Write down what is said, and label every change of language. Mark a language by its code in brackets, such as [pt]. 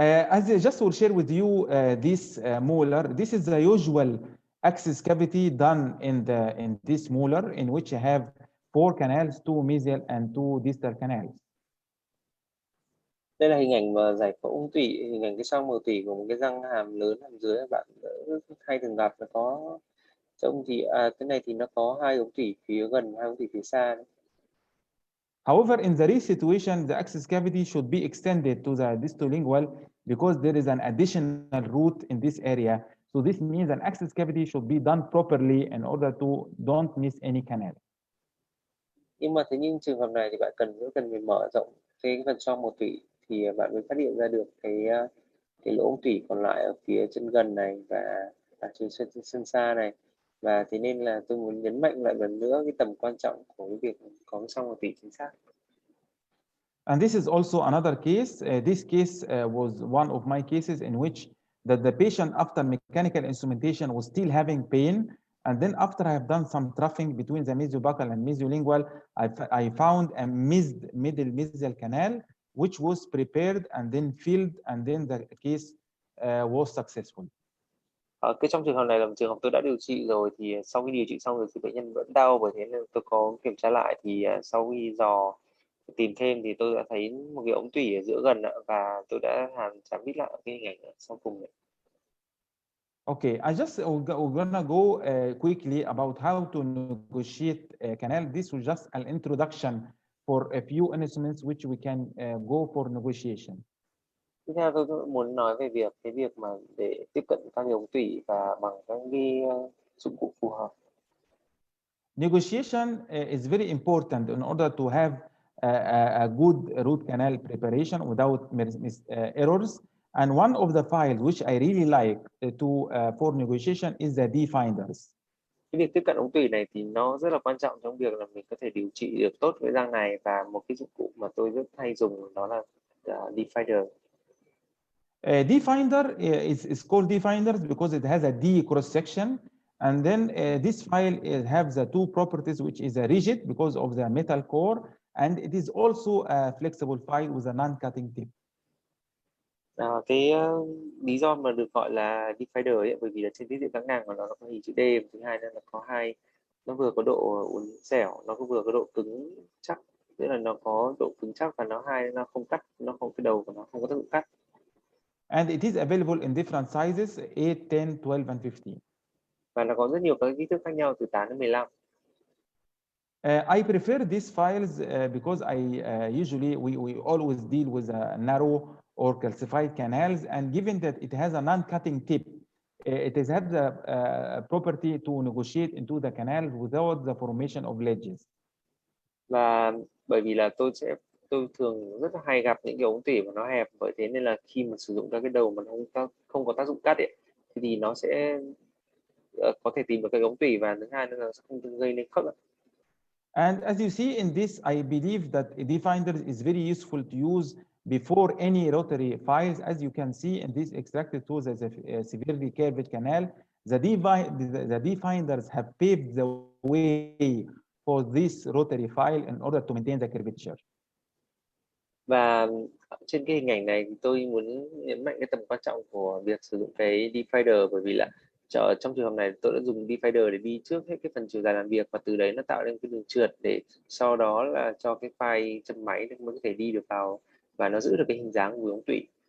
[en] As I just will share with you this molar, this is the usual access cavity done in this molar, in which you have 4 canals, 2 mesial and 2 distal canals. [vi] Đây là hình ảnh mà giải phẫu ống tủy, hình ảnh cái xoang mờ tủy của một cái răng hàm lớn hàm dưới, bạn hay thường gặp. Nó có trông thì cái này thì nó có 2 ống tủy phía gần, 2 ống tủy phía xa đấy. [en] However, in the situation, the access cavity should be extended to the distolingual because there is an additional root in this area. So this means an access cavity should be done properly in order to don't miss any canal. [vi] Nhưng mà thế nhưng trường hợp này thì bạn cần phải mở rộng cái phần xoang mờ tủy thì bạn mới phát hiện ra được cái lỗ ống tủy còn lại ở phía chân gần này và ở trên chân xa này. Và thế nên là tôi muốn nhấn mạnh lại lần nữa cái tầm quan trọng của cái việc có cái xoang mờ tủy chính xác. [en] And this is also another case. This case was one of my cases in which the patient after mechanical instrumentation was still having pain. And then after I have done some troughing between the mesiobuccal and mesiolingual, I found a missed middle mesial canal, which was prepared and then filled, and then the case was successful. [vi] Trong trường hợp này là một trường hợp tôi đã điều trị rồi, thì sau khi điều trị xong rồi thì bệnh nhân vẫn đau, bởi thế nên tôi có kiểm tra lại, thì sau khi tìm thêm thì tôi đã thấy một cái ống tủy ở giữa gần, và tôi đã chạm vít lại cái hình ảnh sau cùng này. [en] Okay, I just gonna go quickly about how to negotiate a canal. This was just an introduction for a few instruments which we can go for negotiation. [vi] Tiếp theo tôi cũng muốn nói về cái việc mà để tiếp cận các cái ống tủy và bằng các cái dụng cụ phù hợp. [en] Negotiation is very important in order to have a good root canal preparation without errors. And one of the files which I really like for negotiation is the definders. [vi] Cái việc tiếp cận ống tủy này thì nó rất là quan trọng trong việc là mình có thể điều trị được tốt với răng này, và một cái dụng cụ mà tôi rất hay dùng đó là definder. [en] Definder is called definders because it has a D cross section, and then this file has the two properties, which is a rigid because of the metal core, and it is also a flexible file with a non-cutting tip. [vi] Cái lý do mà được gọi là definder ấy, bởi vì là trên tiết diện các ngang của nó có hình chữ D, và thứ hai là nó vừa có độ uốn dẻo, nó cũng vừa có độ cứng chắc, tức là nó có độ cứng chắc và nó không cắt, nó không, cái đầu của nó không có tác dụng cắt. [en] And it is available in different sizes, 8, 10, 12, and 15. [vi] Và nó có rất nhiều các kích thước khác nhau từ 8 đến 15. [en] I prefer these files because usually we always deal with narrow or calcified canals, and given that it has a non-cutting tip, it has had the property to negotiate into the canal without the formation of ledges. [vi] Và bởi vì là tôi thường rất là hay gặp những cái ống tủy mà nó hẹp, bởi thế nên là khi mà sử dụng các cái đầu mà nó không có tác dụng cắt ấy, thì nó sẽ có thể tìm được cái ống tủy, và thứ hai nữa là sẽ không gây nên khớp. [en] And as you see in this, I believe that a definder is very useful to use before any rotary files. As you can see in this extracted tools as a severely curved canal, the definders have paved the way for this rotary file in order to maintain the curvature. [vi] Và trên cái hình ảnh này thì tôi muốn nhấn mạnh cái tầm quan trọng của việc sử dụng cái definder, bởi vì là trong trường hợp này tôi đã dùng definder để đi trước hết cái phần chiều dài làm việc, và từ đấy nó tạo nên cái đường trượt để sau đó là cho cái file chân máy mới có thể đi được vào và nó giữ được cái hình dáng của ống tủy.